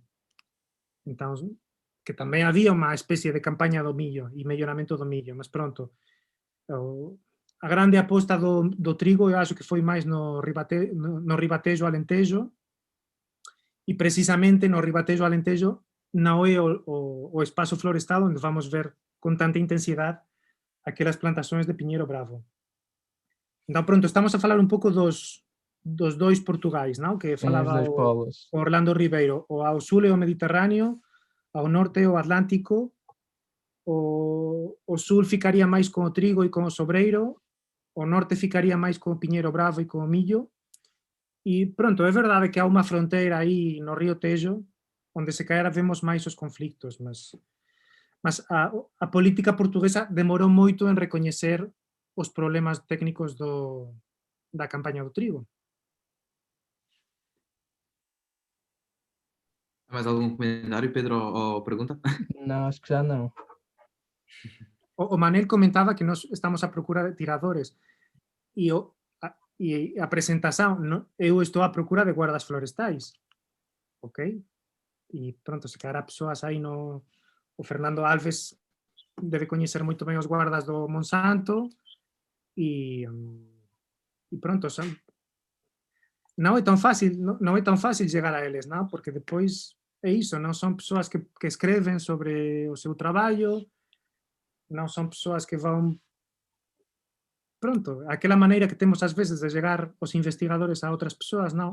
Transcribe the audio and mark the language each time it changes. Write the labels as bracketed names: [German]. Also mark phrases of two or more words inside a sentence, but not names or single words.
[Portuguese] Então, que também havia uma espécie de campanha do milho e melhoramento do milho, mas pronto, a grande aposta do trigo eu acho que foi mais no Ribatejo Alentejo, e precisamente no Ribatejo Alentejo não é o espaço florestal onde vamos ver com tanta intensidade aquelas plantações de pinheiro bravo. Então, pronto, estamos a falar um pouco dos dois Portugais, não? Que falava o Orlando Ribeiro. [Galician] O ao sul é o Mediterrâneo, ao norte é o Atlántico, o sul ficaría máis con o trigo e con o sobreiro, o norte ficaría máis con o pinheiro bravo e con o millo, e pronto, é verdade que há unha fronteira aí no río Tejo, onde [Portuguese] se calhar [Galician] vemos máis os conflictos, mas a política portuguesa demorou moito en recoñecer os problemas técnicos da campaña do trigo. [Portuguese] Mais algum comentário, Pedro, ou pergunta? Não, acho que já não. O Manel comentaba que nós estamos à procura de tiradores e a apresentação, eu estou à procura de guardas florestais, ok? [Galician] E pronto, [Portuguese] se calhar [Galician] persoas aí o Fernando Alves debe coñecer moito ben os guardas do Monsanto e pronto, non é tão fácil chegar a eles, non? Porque depois é iso, non son persoas que escreven sobre o seu traballo, non son persoas que van, pronto, aquela maneira que temos ás veces de chegar os investigadores a outras persoas, non?